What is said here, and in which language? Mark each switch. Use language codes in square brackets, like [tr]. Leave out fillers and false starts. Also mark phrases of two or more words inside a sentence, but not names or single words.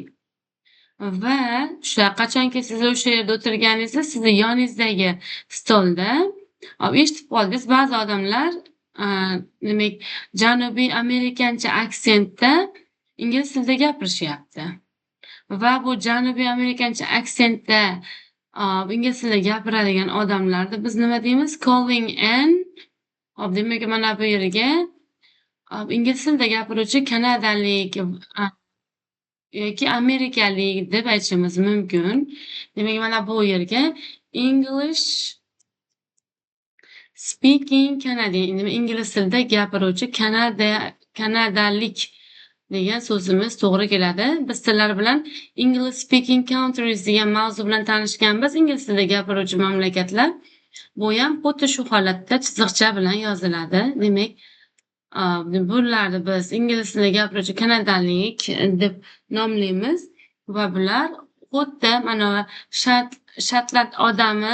[uz] Va qachonki siz o'sha yerda o'tirganingizda sizni yoningizdagi stolda eshitib qoldingiz, ba'zi odamlar demak Janubiy Amerikancha aksentda ingliz tilida gapirishyapti. Va bu Janubiy Amerikancha aksentda ingliz tilida gapiradigan odamlarni biz nima deymiz? [en] Calling in. [uz] Demak, mana bu yerga ingliz tilida gapiruvchi kanadalik yoki amerikalik deb aytishimiz mumkin. Demak, mana bu yerga [en] English speaking Canadian, [uz] ingliz tilida gapiruvchi kanadalik degan so'zimiz to'g'ri keladi. Biz sizlar bilan [en] English speaking countries [uz] degan mavzu bilan tanishganmiz. Ingliz tilida gapiruvchi mamlakatlar. Bu ham xuddi shu holatda chiziqcha bilan yoziladi. Demak, bularni biz ingliz tilida gapiruvchi kanadalik deb nomlaymiz va bular xuddi mana Shotland odami